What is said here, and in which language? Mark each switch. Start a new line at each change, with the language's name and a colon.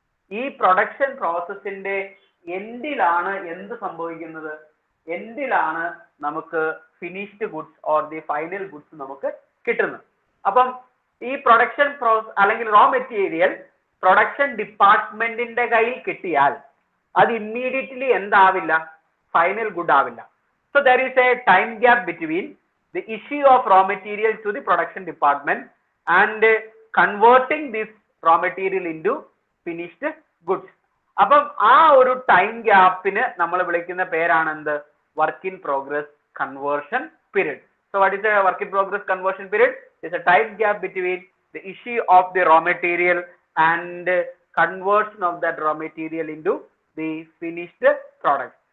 Malayalam: ഈ പ്രൊഡക്ഷൻ പ്രോസസ്സിന്റെ എൻഡിലാണ് എന്ത് സംഭവിക്കുന്നത്? എൻഡിലാണ് നമുക്ക് finished goods or the final goods നമുക്ക് കിട്ടുന്നത്. അപ്പം ഈ പ്രൊഡക്ഷൻ പ്രോസസ് അല്ലെങ്കിൽ റോ മെറ്റീരിയൽ പ്രൊഡക്ഷൻ ഡിപ്പാർട്ട്മെന്റിന്റെ കയ്യിൽ കിട്ടിയാൽ അത് ഇമ്മീഡിയറ്റ്ലി എന്താവില്ല? ഫൈനൽ ഗുഡ് ആവില്ല.
English: So there is a time gap between the issue of raw material to the production department and converting this raw material into finished goods.
Malayalam: അപ്പം ആ ഒരു time ഗ്യാപ്പിന് നമ്മൾ വിളിക്കുന്ന പേരാണ് എന്ത്?
English: Work in progress conversion period. So what is a work in progress conversion period? It's a time gap between the issue of the raw material and conversion of that raw material into the finished product.